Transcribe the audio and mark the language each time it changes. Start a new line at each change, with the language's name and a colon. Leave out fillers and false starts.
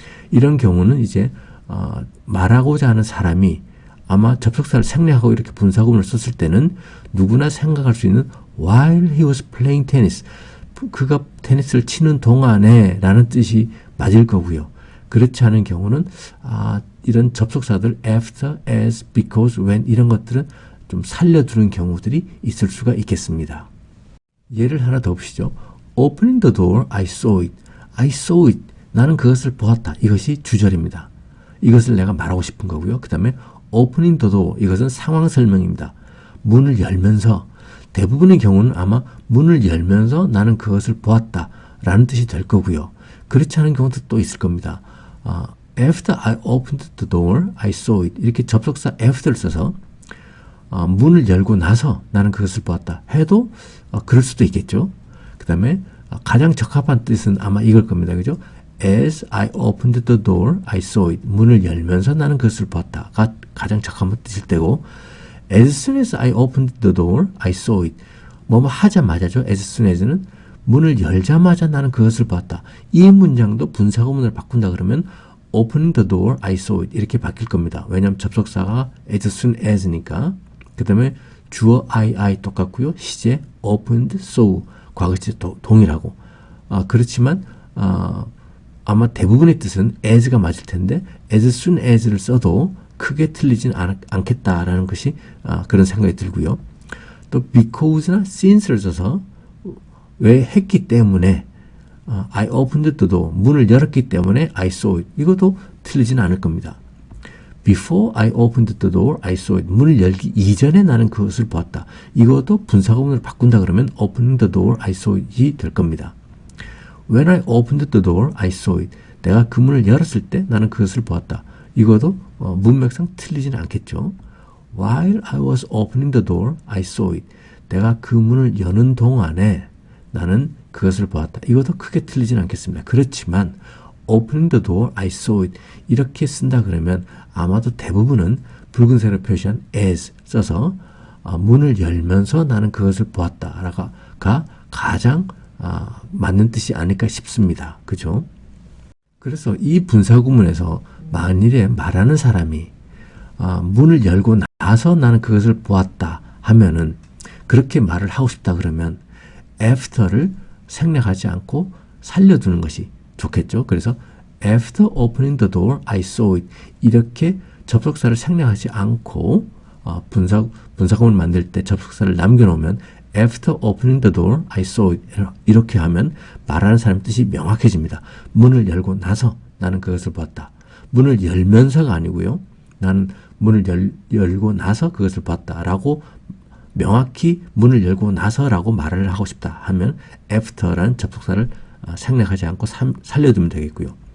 Korean: 이런 경우는 이제 말하고자 하는 사람이 아마 접속사를 생략하고 이렇게 분사구문을 썼을 때는 누구나 생각할 수 있는
English: while he was playing tennis,
Korean: 그가 테니스를 치는 동안에 라는 뜻이 맞을 거고요. 그렇지 않은 경우는 이런 접속사들 after, as, because, when 이런 것들은 좀 살려두는 경우들이 있을 수가 있겠습니다. 예를 하나 더 보시죠.
English: Opening the door, I saw it. I saw it.
Korean: 나는 그것을 보았다. 이것이 주절입니다. 이것을 내가 말하고 싶은 거고요. 그 다음에
English: opening the door.
Korean: 이것은 상황 설명입니다. 문을 열면서, 대부분의 경우는 아마 문을 열면서 나는 그것을 보았다 라는 뜻이 될 거고요. 그렇지 않은 경우도 또 있을 겁니다.
English: After I opened the door, I saw it.
Korean: 이렇게 접속사 after를 써서 문을 열고 나서 나는 그것을 보았다 해도 그럴 수도 있겠죠. 그 다음에 가장 적합한 뜻은 아마 이걸 겁니다. 그죠?
English: As I opened the door, I saw it.
Korean: 문을 열면서 나는 그것을 보았다가 가장 적합한 뜻일 때고,
English: As soon as I opened the door, I saw it.
Korean: 뭐뭐 하자마자죠.
English: As soon as는
Korean: 문을 열자마자 나는 그것을 보았다. 이 문장도 분사구문을 바꾼다 그러면
English: opening the door, I saw it
Korean: 이렇게 바뀔 겁니다. 왜냐하면 접속사가 as soon as니까. 그 다음에 주어 I 똑같고요. 시제 opened, saw 과거시제 동일하고. 그렇지만 아마 대부분의 뜻은 as가 맞을 텐데 as soon as를 써도 크게 틀리진 않겠다라는 것이 그런 생각이 들고요. 또 because나 since를 써서 왜 했기 때문에
English: I opened the door
Korean: 문을 열었기 때문에
English: I saw it
Korean: 이것도 틀리진 않을 겁니다.
English: Before I opened the door, I saw it.
Korean: 문을 열기 이전에 나는 그것을 보았다. 이것도 분사구문을 바꾼다 그러면
English: opening the door, I saw it
Korean: 이 될 겁니다.
English: When I opened the door, I saw it.
Korean: 내가 그 문을 열었을 때 나는 그것을 보았다. 이것도 문맥상 틀리지는 않겠죠.
English: While I was opening the door, I saw it.
Korean: 내가 그 문을 여는 동안에 나는 그것을 보았다. 이것도 크게 틀리지는 않겠습니다. 그렇지만
English: opening the door, I saw it.
Korean: 이렇게 쓴다 그러면 아마도 대부분은 붉은색으로 표시한 as 써서 문을 열면서 나는 그것을 보았다가 가장 맞는 뜻이 아닐까 싶습니다. 그죠? 그래서 이 분사구문에서 만일에 말하는 사람이 문을 열고 나서 나는 그것을 보았다 하면은 그렇게 말을 하고 싶다 그러면 after를 생략하지 않고 살려두는 것이 좋겠죠. 그래서
English: after opening the door, I saw it.
Korean: 이렇게 접속사를 생략하지 않고 분사구문을 만들 때 접속사를 남겨놓으면
English: after opening the door, I saw it.
Korean: 이렇게 하면 말하는 사람의 뜻이 명확해집니다. 문을 열고 나서 나는 그것을 봤다. 문을 열면서가 아니고요. 나는 문을 열고 나서 그것을 봤다라고 명확히 문을 열고 나서라고 말을 하고 싶다 하면 after라는 접속사를 생략하지 않고 살려두면 되겠고요.